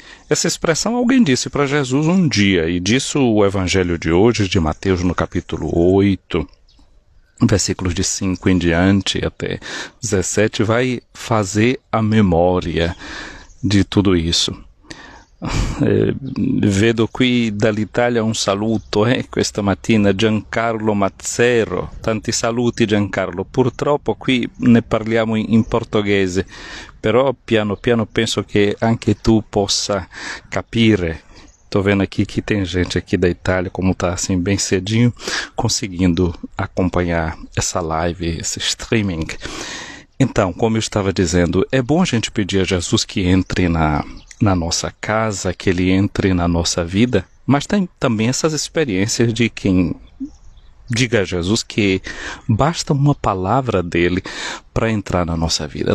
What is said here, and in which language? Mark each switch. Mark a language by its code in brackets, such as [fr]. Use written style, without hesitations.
[pt] Essa expressão alguém disse para Jesus um dia, e disso o Evangelho de hoje, de Mateus, no capítulo 8, versículos de 5 em diante até 17, vai fazer a memória de tudo isso. [it] Vedo qui dall'Italia un saluto, questa mattina Giancarlo Mazzero, tanti saluti Giancarlo, purtroppo qui ne parliamo in portoghese, però piano piano penso che anche tu possa capire. [pt] Tô vendo aqui que tem gente aqui da Itália, como tá assim bem cedinho, conseguindo acompanhar essa live, esse streaming. Então, como eu estava dizendo, é bom a gente pedir a Jesus que entre na nossa casa, que ele entre na nossa vida, mas tem também essas experiências de quem diga a Jesus que basta uma palavra dele para entrar na nossa vida.